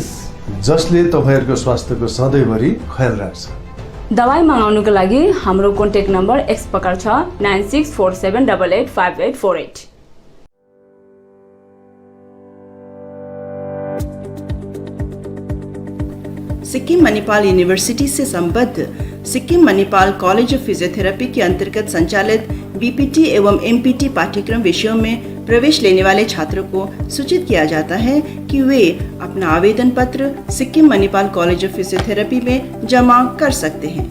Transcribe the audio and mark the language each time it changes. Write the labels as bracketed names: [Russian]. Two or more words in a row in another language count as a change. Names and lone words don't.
[Nepali] जसले तपाईँहरूको स्वास्थ्यको सधैँभरि ख्याल राख्छ। दबाई मगाउनुको लागि हाम्रो [English] contact number [Nepali] एक्स प्रकार छ 9647885848। [Hindi] सिक्किम मणिपाल यूनिवर्सिटी से संबद्ध सिक्किम मणिपाल कॉलेज ऑफ फिजियोथेरेपी के अंतर्गत संचालित BPT एवं MPT पाठ्यक्रम विषयों में प्रवेश लेने वाले छात्रों को सूचित किया जाता है कि वे अपना आवेदन पत्र सिक्किम मणिपाल कॉलेज ऑफ फिजियोथेरेपी में जमा कर सकते हैं।